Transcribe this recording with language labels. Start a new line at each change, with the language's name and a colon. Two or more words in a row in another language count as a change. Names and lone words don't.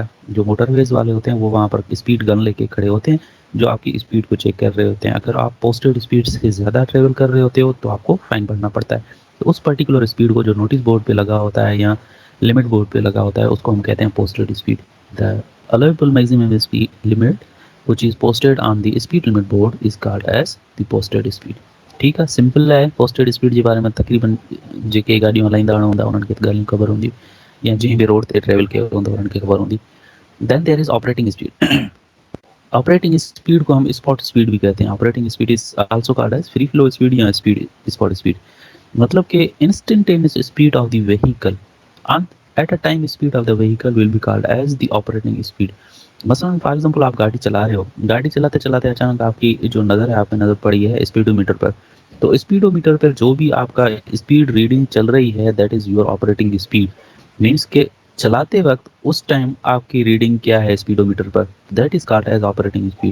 Urdu: جو موٹرویز والے ہوتے ہیں وہ وہاں پر
English: speed gun
Urdu: لیکے کھڑے ہوتے ہیں، جو آپ کی سپیڈ کو چیک کر رہے ہوتے ہیں. اگر آپ
English: posted speed
Urdu: سے زیادہ ٹریول کر رہے ہوتے ہو تو آپ کو فائن بھرنا پڑتا ہے. تو اس
English: particular speed
Urdu: کو جو
English: notice board
Urdu: پہ لگا ہوتا ہے یا
English: limit board
Urdu: پہ لگا ہوتا ہے، اس کو ہم کہتے ہیں
English: posted speed. The allowable maximum speed limit which is posted on the speed limit board is called as the posted speed।
Urdu: ٹھیک ہے، سمپل ہے.
English: posted speed
Sindhi: जे बारे में तकरीबन जेके गाड़ियों हलाईंदा हूंदा उन्हनि खे ॻाल्हियूं ख़बर हूंदी, या जंहिं बि रोड ते ट्रेवल कयो हूंदो उन्हनि खे ख़बर हूंदी।
English: Then there is operating speed. Operating speed
Urdu: کو ہم
English: spot speed
Urdu: بھی کہتے ہیں.
English: Operating speed is also called as free flow speed or speed spot speed.
Urdu: مطلب کہ
English: instantaneous speed of the vehicle and at a time speed of the vehicle will be called as the operating speed।
Urdu: مثلاً
English: for example
Urdu: آپ گاڑی چلا رہے ہو، گاڑی چلاتے چلاتے اچانک آپ کی جو نظر ہے آپ پہ نظر پڑی ہے سپیڈومیٹر پر. تو سپیڈومیٹر پر جو بھی آپ کا
English: speed reading
Urdu: چل رہی ہے
English: that is your operating speed.
Urdu: مینز کے چلاتے وقت اس ٹائم آپ کی ریڈنگ کیا ہے سپیڈومیٹر پر,
English: that is called as operating speed.